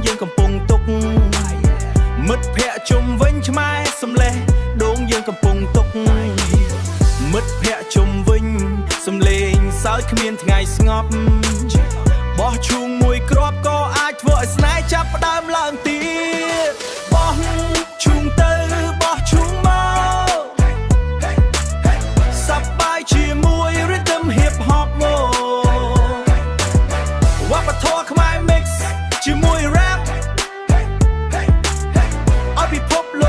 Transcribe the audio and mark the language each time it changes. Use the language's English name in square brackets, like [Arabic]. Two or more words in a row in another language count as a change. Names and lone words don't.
[Khmer] យើងកំពុងទុក មិត្តភ័ក្តិជុំវិញឆ្មែសំលេះដូងយើងកំពុងទុក មិត្តភ័ក្តិជុំវិញសំលេងសើចគ្មានថ្ងៃស្ងប់បោះឈូងមួយគ្រាប់ក៏អាចធ្វើឲ្យស្នេហ៍ចាប់ផ្ដើមឡើងទៀតបោះឈូងទៅបោះឈូងមក សប្បាយជាមួយ [English] rhythm hip hop [Khmer] វប្បធម៌ខ្មែរ mix ជាមួយ rap ឲ្យពិភពលោក